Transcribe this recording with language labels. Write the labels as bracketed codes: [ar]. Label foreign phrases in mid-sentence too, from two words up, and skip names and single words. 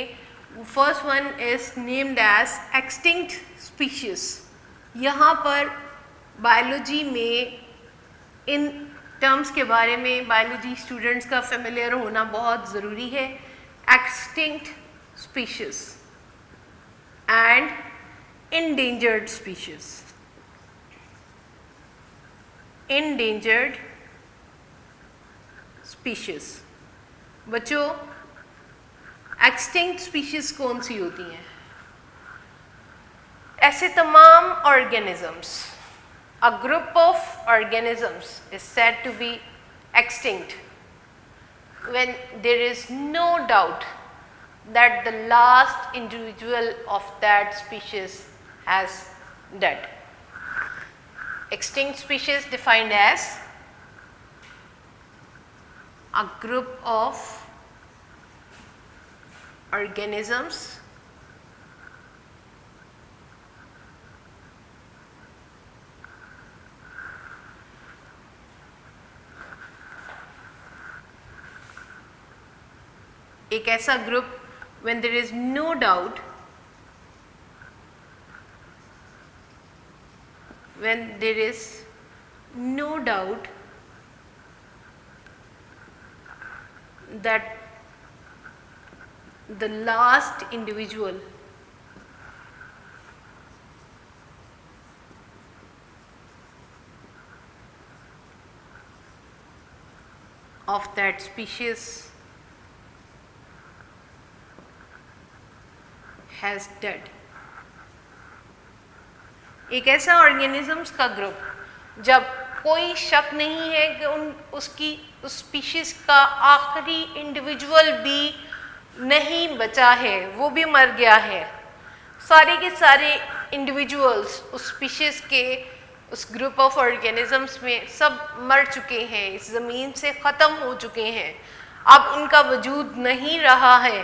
[en] first one is named as extinct species. [hi] यहाँ पर बायोलॉजी में इन टर्म्स के बारे में [en] biology students [hi] का फेमिलियर होना बहुत ज़रूरी है। [en] extinct species and endangered species। endangered species [hi] बच्चों, [en] extinct species [hi] कौन सी होती हैं? ऐसे तमाम [en] organisms, a group of organisms is said to be extinct when there is no doubt that the last individual of that species has died. Extinct species defined as a group of organisms [hi] एक ऐसा ग्रुप [en] when there is no doubt, when there is no doubt that the last individual of that species has died। [hi] एक ऐसा ऑर्गेनिजम्स का ग्रुप जब कोई शक नहीं है कि उस स्पीशीज़ का आखिरी इंडिविजुअल भी नहीं बचा है, वो भी मर गया है। सारे के सारे इंडिविजुअल्स उस स्पीशीज़ के उस [en] group of organisms [hi] में सब मर चुके हैं, इस ज़मीन से ख़त्म हो चुके हैं, अब उनका वजूद नहीं रहा है।